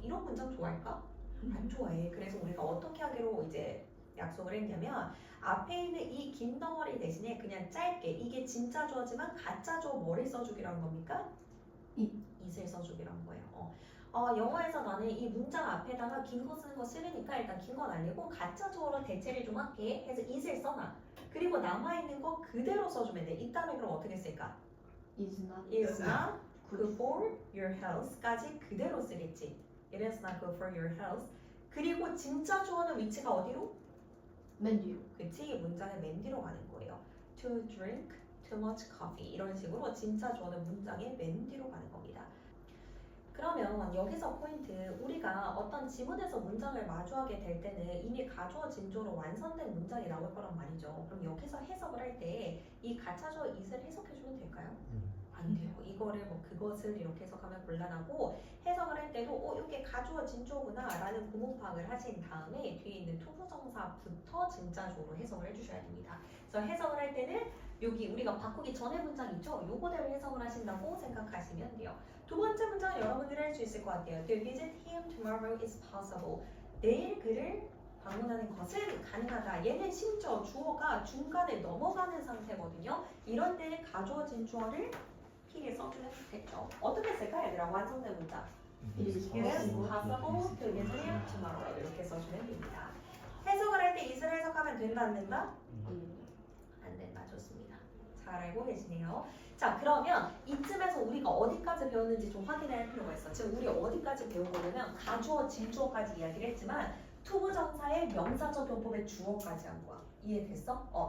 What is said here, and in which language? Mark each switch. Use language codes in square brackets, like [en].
[ko] 이런 문장 좋아할까? 안 좋아해. 그래서 우리가 어떻게 하기로 이제 약속을 했냐면 앞에 있는 이 긴 덩어리 대신에 그냥 짧게 이게 진짜 주어지만 가짜 주어 뭐를 써주기라는 겁니까? it을 써주기란 거예요. 영어에서 나는 이 문장 앞에다가 긴 거 쓰는 거 싫으니까 일단 긴 건 알리고 가짜 주어로 대체를 좀 할게 해서 it을 써놔. 그리고 남아있는 거 그대로 써주면 돼. 이따면 그럼 어떻게 쓸까? [en] is not good for your health [ko] 까지 그대로 쓰겠지. [en] It is not good for your health. [ko] 그리고 진짜 주어는 위치가 어디로? 맨 뒤로. 그치? 문장의 맨 뒤로 가는 거예요. [en] To drink too much coffee [ko] 이런 식으로 진짜 주어는 문장의 맨 뒤로 가는 겁니다. 그러면 여기서 포인트, 우리가 어떤 지문에서 문장을 마주하게 될 때는 이미 가주어 진주어로 완성된 문장이 나올 거란 말이죠. 그럼 여기서 해석을 할 때 이 가짜주어 it을 해석해주면 될까요? 안 돼요. 이거를 뭐 그것을 이렇게 해석하면 곤란하고 해석을 할 때도 이게 가주어 진주어구나 라는 구문 파악을 하신 다음에 뒤에 있는 투부정사부터 진짜주어로 해석을 해주셔야 됩니다. 그래서 해석을 할 때는 여기 우리가 바꾸기 전에 문장 있죠? 요거대로 해석을 하신다고 생각하시면 돼요. 두 번째 문장은 여러분들이 할 수 있을 것 같아요. [en] To visit him tomorrow is possible. [ko] 내일 그를 방문하는 것은 가능하다. 얘는 심지어 주어가 중간에 넘어가는 상태거든요. 이런 때는 가주어 진주어를 P에 써주면 됐죠. 어떻게 쓸까 얘들아? 완성된 문장. [en] It is possible to visit him tomorrow. [ko] 이렇게 써주면 됩니다. 해석을 할 때 it을 해석하면 된다 안 된다? 안 된다. 좋습니다. 잘 알고 계시네요. 자, 그러면 이쯤에서 우리가 어디까지 배웠는지 좀 확인할 필요가 있어. 지금 우리 어디까지 배운 거냐면 가주어, 진주어까지 이야기를 했지만 투부정사의 명사적 용법의 주어까지 한 거야. 이해됐어?